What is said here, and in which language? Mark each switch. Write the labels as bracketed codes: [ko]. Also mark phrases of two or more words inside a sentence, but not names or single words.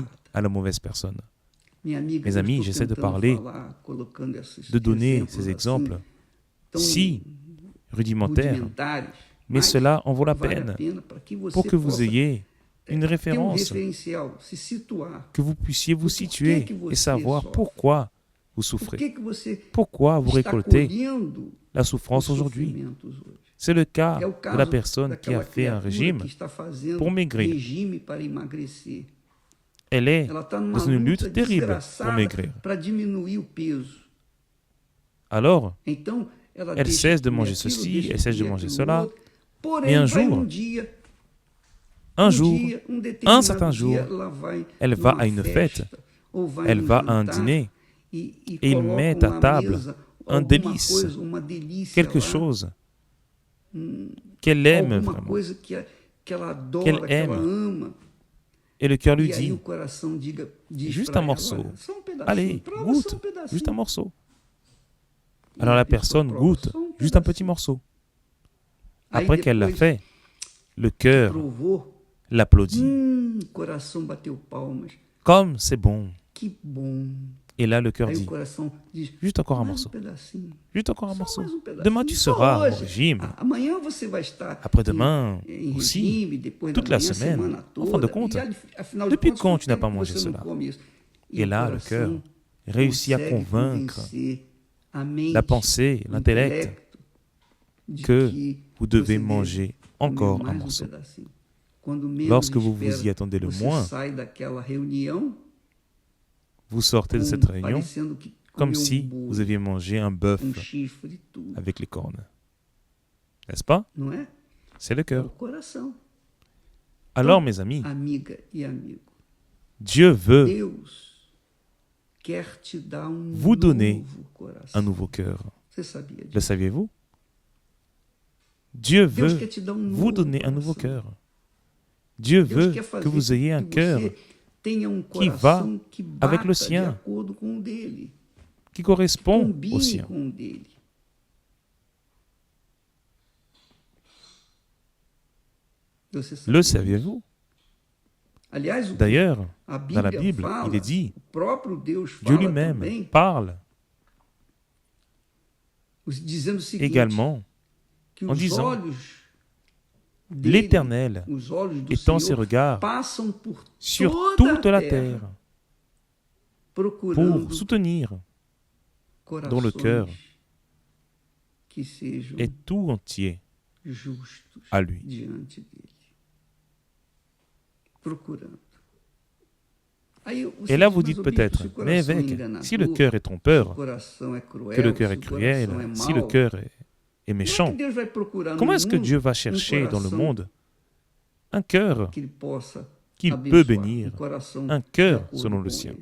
[pt] errada. [fr] à la mauvaise personne. [pt] Minha amiga, [fr] Mes [pt] eu [fr] amis, [pt] estou [fr] j'essaie de [pt] tentando [fr] parler, [pt] falar, colocando esses [fr] de donner [pt] exemplos [fr] ces [pt] assim, [fr] exemples [pt] tão [fr] si rudimentaires, [pt] rudimentares, [fr] mais [pt] mas [fr] cela en vaut la [pt] vale a [fr] peine [pt] pena para que você [fr] pour que vous [pt] possa [fr] ayez une [pt] ter um [fr] référence, [pt] referencial, se situar. [fr] que vous puissiez vous [pt] Por que [fr] situer [pt] que você [fr] et savoir [pt] sofre? [fr] pourquoi vous [pt] Por [fr] souffrez, [pt] que você [fr] pourquoi vous [pt] está [fr] récoltez [pt] colhendo [fr] la [pt] os [fr] souffrance aujourd'hui. [pt] sofrimentos hoje? [fr] C'est le cas [pt] É o [fr] de [pt] caso [fr] la personne qui a [pt] daquela [fr] fait un [pt] criatura [fr] régime [pt] que está fazendo [fr] pour maigrir. [pt] regime para emagrecer. [fr] Elle est [pt] Ela está numa [fr] dans une lutte [pt] luta [fr] terrible pour [pt] desgraçada [fr] maigrir. [pt] para diminuir o peso. [fr] Alors, [pt] Então, ela [fr] elle [pt] deixa [fr] cesse de [pt] comer [fr] manger [pt] aquilo, [fr] ceci, [pt] deixa [fr] elle cesse de [pt] comer [fr] manger [pt] aquilo [fr] cela. [pt] outro. Porém, [fr] Mais un [pt] vai [fr] jour, [pt] um dia, [fr] un jour, [pt] dia, [fr] un [pt] determinado [fr] certain jour, [pt] dia, ela vai [fr] elle va [pt] numa [fr] à une [pt] festa, [fr] fête, [pt] ou vai [fr] elle [pt] num [fr] va à un [pt] jantar, [fr] dîner, [pt] e [fr] et ils [pt] colocam [fr] mettent à [pt] na [fr] table [pt] mesa [fr] un [pt] alguma [fr] délice, [pt] coisa, uma delícia [fr] quelque [pt] lá, [fr] chose qu'elle aime [pt] alguma [fr] vraiment. [pt] coisa que ela adora, [fr] Qu'elle [pt] que ela [fr] aime. [pt] ama. [fr] Et le cœur lui [pt] E aí o [fr] dit, [pt] coração diz [fr] juste [pt] pra [fr] un [pt] ela, [fr] morceau. [pt] olha, só um pedacinho, [fr] allez, [pt] prova [fr] goûte, [pt] só um pedacinho. [fr] juste un morceau. [pt] E [fr] Alors [pt] a [fr] la [pt] pessoa [fr] personne [pt] prova [fr] goûte [pt] só um [fr] juste un [pt] pedacinho. [fr] petit morceau. [pt] Aí [fr] Après qu'elle l'a [pt] depois [fr] fait, le cœur [pt] provou, [fr] l'applaudit. [pt] o coração bateu palmas. [fr] Comme c'est bon. [pt] Que bom. [fr] Et là, le cœur [pt] Aí o [fr] dit, [pt] coração diz, [fr] juste encore un [pt] mais [fr] morceau. [pt] pedacinho. [fr] Juste encore un [pt] Só [fr] morceau. [pt] mais um pedacinho. [fr] Demain, tu [pt] Só [fr] seras au [pt] hoje. [fr] régime. [pt] Amanhã você vai estar [fr] Après-demain [pt] em [fr] aussi. [pt] regime, depois [fr] Toute [pt] da [fr] la [pt] manhã, [fr] semaine. [pt] semana [fr] En fin de [pt] toda. [fr] compte, [pt] E, afinal de [fr] depuis [pt] contas, [fr] quand [pt] quanto [fr] tu n'as [pt] tempo [fr] pas mangé [pt] você não [fr] cela? [pt] come isso? [fr] Et [pt] o [fr] là, le [pt] coração [fr] cœur réussit à [pt] consegue [fr] convaincre [pt] convencer a mente, [fr] la pensée, [pt] o [fr] l'intellect, [pt] intelecto, de [fr] que [pt] que [fr] vous devez [pt] você [fr] manger [pt] comer [fr] encore un [pt] mais [fr] morceau. [pt] pedacinho. Quando menos [fr] Lorsque vous vous [pt] espera, [fr] y attendez le [pt] você [fr] moins, [pt] sai daquela reunião [fr] vous sortez de cette réunion [pt] parecendo que [fr] comme [pt] comeu [fr] si [pt] bolo, [fr] vous aviez mangé un bœuf [pt] chifre e tudo, [fr] avec les cornes. N'est-ce pas? [pt] não é? [fr] C'est le [pt] É o [fr] cœur. [pt] coração. [fr] Alors, mes amis, [pt] Amiga e amigo, [fr] Dieu veut [pt] Deus quer te dar [fr] vous donner [pt] novo coração. [fr] un nouveau cœur. [pt] Você sabia disso? [fr] Le saviez-vous? Dieu [pt] Deus [fr] veut [pt] quer te dar [fr] vous donner un nouveau [pt] coração. [fr] cœur. Dieu [pt] Deus [fr] veut [pt] quer fazer [fr] que vous ayez un [pt] que [fr] cœur [pt] você tenha [fr] qui [pt] coração que [fr] avec le [pt] bata [fr] sien, [pt] de acordo com o dele, [fr] qui correspond au [pt] combine [fr] sien. [pt] com o dele. Você sabia [fr] Le [pt] disso? [fr] saviez-vous? [pt] Aliás, [fr] D'ailleurs, [pt] a [fr] dans la [pt] Bíblia [fr] Bible, [pt] fala, [fr] il est dit, [pt] o próprio Deus [fr] Dieu [pt] fala [fr] lui-même [pt] também, [fr] parle [pt] dizendo o seguinte, [fr] également [pt] que [fr] en [pt] os [fr] disant, [pt] olhos dele, [fr] l'Éternel [pt] os olhos do [fr] étend ses [pt] Senhor [fr] regards [pt] passam por [fr] sur [pt] toda [fr] toute la [pt] a terra, [fr] terre [pt] procurando [fr] pour soutenir [pt] corações [fr] dont le cœur [pt] que sejam [fr] est tout entier [pt] justos [fr] à lui. [pt] diante dele. Procurando. [fr] Et là, vous dites peut-être, mais évêque, si le cœur est trompeur, que le cœur est cruel, si le cœur est méchant, comment est-ce que Dieu va chercher dans le monde un cœur qu'il peut bénir, un cœur selon le sien?